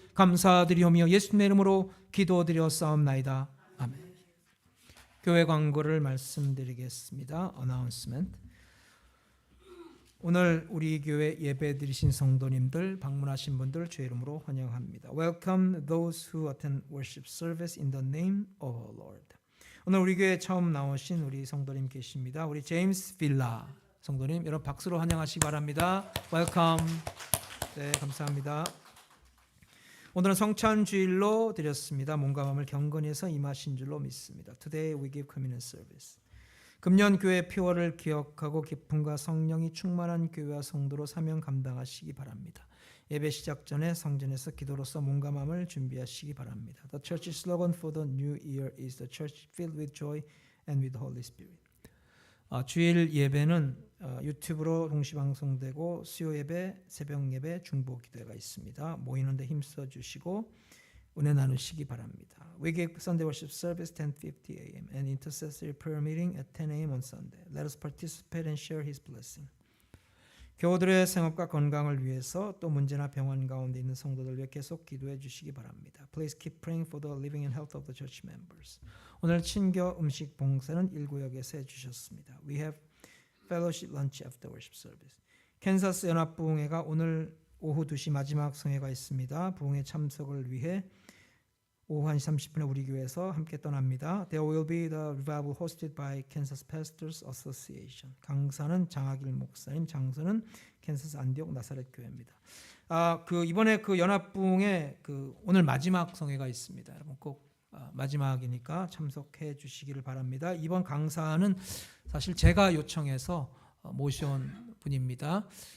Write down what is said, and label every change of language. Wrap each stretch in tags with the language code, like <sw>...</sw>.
<ko>감사드리오며 예수님의 이름으로 기도드렸사옵나이다. 아멘. 교회 광고를 말씀드리겠습니다. 어나운스먼트. 오늘 우리 교회 예배 드리신 성도님들, 방문하신 분들 주의 이름으로 환영합니다.</ko> <en>Welcome those who attend worship service in the name of our Lord.</en> <ko>오늘 우리 교회 처음 나오신 우리 성도님 계십니다. 우리 제임스 빌라 성도님, 여러분 박수로 환영하시기 바랍니다. Welcome. 네, 감사합니다. 오늘은 성찬주일로 드렸습니다. 몸과 마음을 경건히 해서 임하신 줄로 믿습니다.</ko> <en>Today we give communion service.</en> <ko>금년 교회 표어를 기억하고 기쁨과 성령이 충만한 교회와 성도로 사명 감당하시기 바랍니다. 예배 시작 전에 성전에서 기도로서 몸과 마음을 준비하시기 바랍니다.</ko> <en>The church slogan for the new year is the church filled with joy and with the Holy Spirit.</en> <ko>주일 예배는 유튜브로 동시 방송되고 수요 예배, 새벽 예배, 중보 기도회가 있습니다. 모이는데 힘써 주시고 은혜 나누시기 바랍니다.</ko> <en>We give Sunday worship service 10:50 a.m. and intercessory prayer meeting at 10 a.m. on Sunday. Let us participate and share His blessing.</en> <ko>교우들의 생업과 건강을 위해서 또 문제나 병원 가운데 있는 성도들 위해 계속 기도해 주시기 바랍니다.</ko> <en>Please keep praying for the living and health of the church members.</en> <ko>오늘 친교 음식 봉사는 1구역에서 해주셨습니다.</ko> <en>We have fellowship lunch after worship service.</en> <ko>캔사스 연합부흥회가 오늘 오후 2시 마지막 성회가 있습니다. 부흥회 참석을 위해 오후 1시 30분에 우리 교회에서 함께 떠납니다.</ko> <en>There will be the revival hosted by Kansas Pastors Association.</en> <ko>강사는 장학일 목사님, 장소는 캔사스 안디옥 나사렛 교회입니다. 이번에 그 연합부흥회 오늘 마지막 성회가 있습니다. 여러분 꼭 마지막이니까 참석해 주시기를 바랍니다. 이번 강사는 사실 제가 요청해서 모셔온 분입니다.</ko>